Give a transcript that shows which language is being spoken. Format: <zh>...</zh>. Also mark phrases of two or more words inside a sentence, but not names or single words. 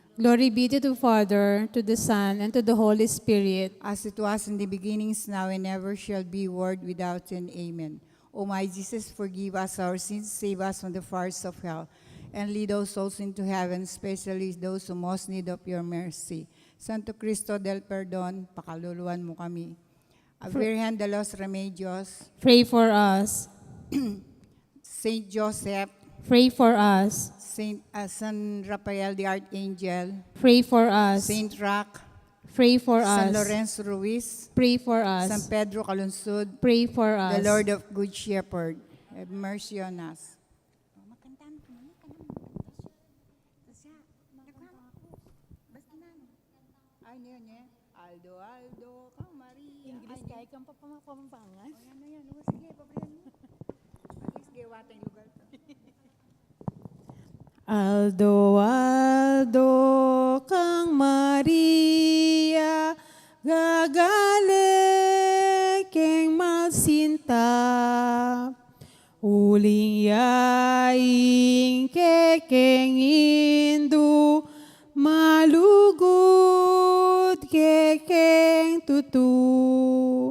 <en>Glory be to the Father, to the Son, and to the Holy Spirit. As it was in the beginnings, now and ever shall be, world without end. Amen. O my Jesus, forgive us our sins, save us from the fires of hell, and lead all souls into heaven, especially those who most need of your mercy.</en> <pam>Santo Cristo del Perdon, pakaluluan mo kami. A Virgen de los Remedios,</pam> <en>Pray for us. Saint Joseph, Pray for us. San Rafael the Archangel, Pray for us. Saint Roch, Pray for San us. Lorenzo Ruiz, Pray for San us. Pedro Calunsud, Pray for us. the Lord of Good Shepherd, have mercy on us.</en> <pam>Aldo, Aldo, kang Maria. English kaya kang papamampangan.</pam> <tl>O yan na yan. O, sige, pabrihan mo. At least gawa tayong lugar to.</tl> <pam>Aldo, Aldo, kang Maria, gagale, keng malsinta, uling yaing kekeng indu, malugod kekeng tutu.</pam>